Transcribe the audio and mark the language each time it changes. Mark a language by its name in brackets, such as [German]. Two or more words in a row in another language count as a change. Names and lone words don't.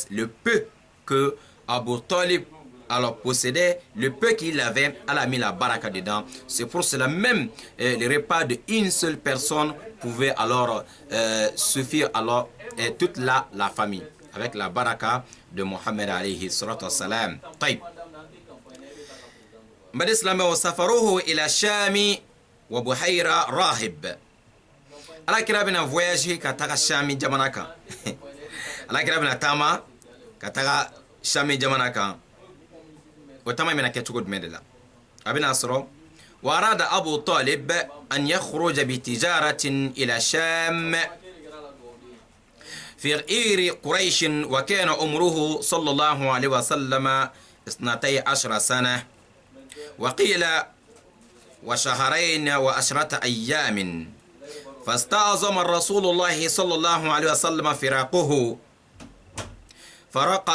[French] Le peu que Abu Talib alors possédait, le peu qu'il avait, Allah a mis la baraka dedans. C'est pour cela même le repas d'une seule personne pouvait alors suffire alors toute la famille avec la baraka de Mohammed [Arabic] عليه الصلاة والسلام. طيب بعد الإسلام وسافروه إلى شام وبحيرة راهب. [Bambara] ala kira bena voyage ka taga Shami jamana kan. ala kira bena tama ka taga Shami jamana kan. o tama bena kɛ cogo jumɛn de la? a bena sɔrɔ [Arabic] وأراد أبو طالب أن يخرج بتجارة إلى شام في غير قريش وكان عمره صلى الله عليه وسلم 12 سنة وقيل وشهرين و10 أيام فاستعظم الرسول الله صلى الله عليه وسلم فراقه فرق